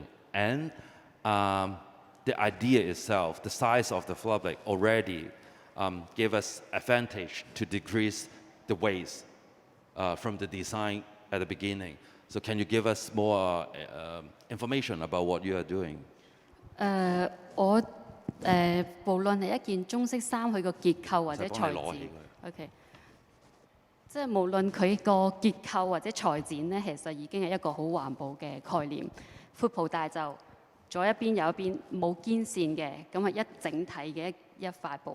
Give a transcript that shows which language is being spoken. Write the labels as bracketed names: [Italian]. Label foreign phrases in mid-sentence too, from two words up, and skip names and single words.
[English] And the idea itself, the size of the fabric already gave us advantage to decrease the waste from the design at the beginning. So can you give us more information about what you are doing? [Cantonese] 無論係一件中式衫，佢個結構或者裁剪 ，OK， 即係無論佢個結構或者裁剪咧，其實已經係一個好環保嘅概念。闊袍大袖，左一邊右一邊冇肩線嘅，咁係一整體嘅一塊布。